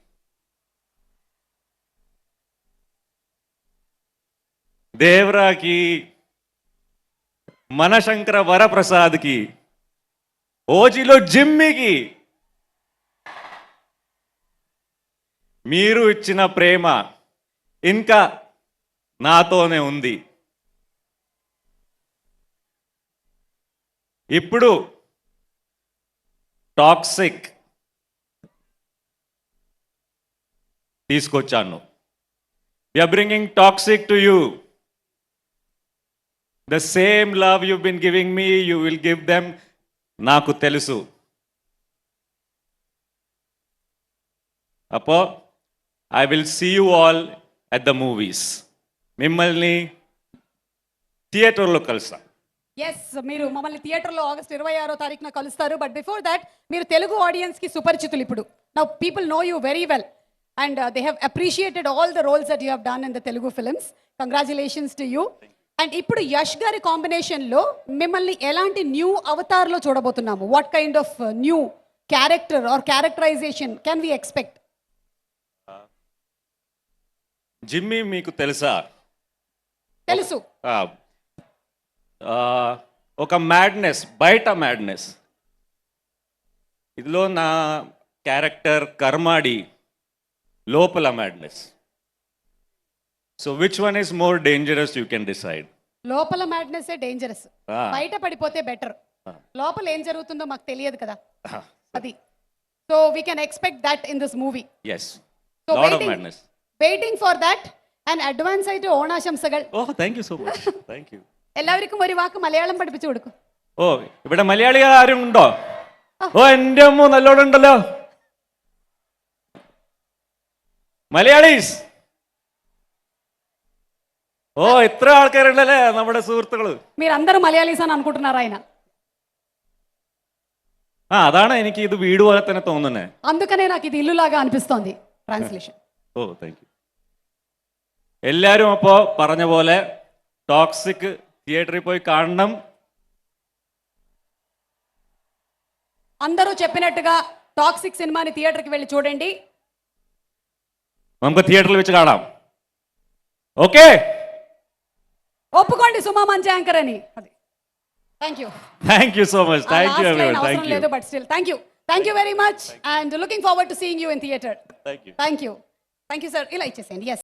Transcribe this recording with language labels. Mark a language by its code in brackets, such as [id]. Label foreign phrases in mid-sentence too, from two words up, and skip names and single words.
[te] దేవరాకి, మనశంకర వరప్రసాద్కి, ఓజీలో జిమ్మికి మీరు ఇచ్చిన ప్రేమ ఇంకా నాతోనే ఉంది. ఇప్పుడు టాక్సిక్ తీసుకొచ్చాను. [en] We are bringing toxic to you. The same love you've been giving me, you will give them. [te] నాకు తెలుసు. అప్పో [en] I will see you all at the movies. [te] మిమ్మల్ని థియేటర్లో కలుస్తా. ఎస్, మీరు మమ్మల్ని థియేటర్లో ఆగస్ట్ 26వ తారీఖున కలుస్తారు. [en] But before that [te] మీరు తెలుగు ఆడియన్స్కి సుపరిచితులు. [en] ఇప్పుడు now people know you very well and they have appreciated all the roles that you have done in the Telugu films. Congratulations to you. [te] అండ్ ఇప్పుడు యష్ గారి కాంబినేషన్లో మిమ్మల్ని ఎలాంటి న్యూ అవతార్లో చూడబోతున్నాము? [en] What kind of new character or characterization can we expect? [te] జిమ్మీ మీకు తెలుసా? తెలుసు. ఒక మ్యాడ్నెస్, బయట మ్యాడ్నెస్. ఇదిలో నా క్యారెక్టర్ కర్మాడి, లోపల మ్యాడ్నెస్. [en] So which one is more dangerous you can decide. [te] లోపల మ్యాడ్నెస్ డేంజరస్, బయట పడిపోతే బెటర్. లోపల ఏం జరుగుతుందో మాకు తెలియదు కదా, అది. [en] So we can expect that in this movie. yes, lot of madness. Waiting for that and advance [ml] ആയിട്ട് ഓണാശംസകൾ. [en] Oh, thank you so much. Thank you. [ml] എല്ലാവർക്കും ഒരു വാക്ക് മലയാളം പഠിപ്പിച്ചു കൊടുക്കും. ഓ, ഇവിടെ മലയാളികൾ ആരും ഉണ്ടോ? ഓ, എൻ്റെ അമ്മ നല്ലോണം ഉണ്ടല്ലോ. മലയാളീസ്. ഓ, ഇത്ര ആൾക്കാരുണ്ടല്ലേ നമ്മുടെ സുഹൃത്തുക്കള്. [te] మీరందరూ మలయాళీస్ అని అనుకుంటున్నారు ఆయన. [ml] అതാണ് എനിക്ക് ഇത് വീട് പോലെ തന്നെ തോന്നുന്നത്. [te] అందుకనే నాకు ఇది ఇల్లులాగా అనిపిస్తోంది. ట్రాన్స్లేషన్. [ml] ഓ, [en] thank you. [ml] എല്ലാവരും അപ്പോൾ പറഞ്ഞ പോലെ ടോക്സിക് థియేటర్కి పోయి കാണണം. [te] అందరూ చెప్పినట్టుగా టాక్సిక్ సినిమాని థియేటర్కి వెళ్ళి చూడండి. [ml] നമുക്ക് థియేటర్లో വെച്ച് കാണാം. [te] ఓకే, ఒప్పుకోండి సుమా మంచి యాంకర్ అని. అది. [en] Thank you సో Much. Thank you everyone. Thank you. లేదు but still thank you very much and looking forward to seeing you in theatre. Thank you. Thank you sir. [te] ఇలా ఇచ్చేసేయండి. ఎస్.